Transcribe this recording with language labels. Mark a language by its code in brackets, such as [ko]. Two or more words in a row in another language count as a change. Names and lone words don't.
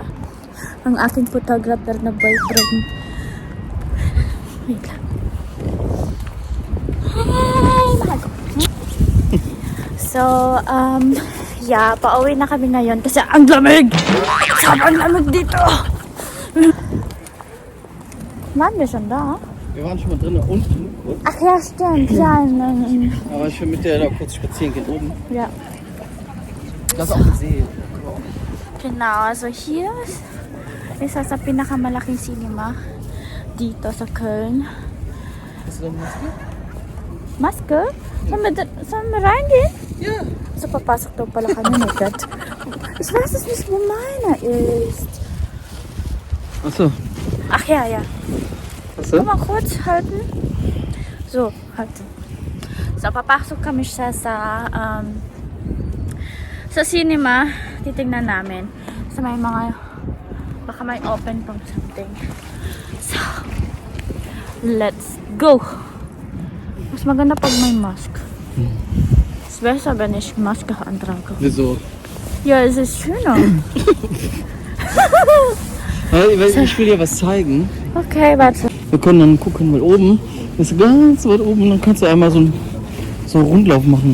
[tl] Ang aking photographer na boyfriend. Wait lang. Hi! [en] So, yeah, [tl] pauwi na kami ngayon kasi ang lamig! Sobrang lamig dito! [de] Waren wir schon da? Wir waren schon mal drinnen, unten kurz. Ach ja, stimmt. Ja, Aber ich will mit der da kurz spazieren gehen oben. ja. Das ist auch ein See. Genau, also hier ist [tl] isa sa pinakamalaking cinema dito sa Köln. [de] Hast du da eine Maske? Maske? Sollen wir reingehen? Ja. [tl] So, papasok daw pala kami. [de] Oh Gott. Ich weiß es nicht, wo meiner ist. Achso. Ach ja, ja. Hast du? Komm mal kurz halten. So, halten. [tl] So, papasok kami siya sa cinema. Titingnan namin. So, may mga baka may open pang something. [en] So, let's go! [tl] Mas maganda pag may mask. [de] Es wäre besser, wenn ich Maske antrage. Wieso? Ja, es ist schöner. Ich will dir was zeigen. Okay, warte. Wir können dann gucken, weil oben ist ganz weit oben und dann kannst du einmal so einen Rundlauf machen.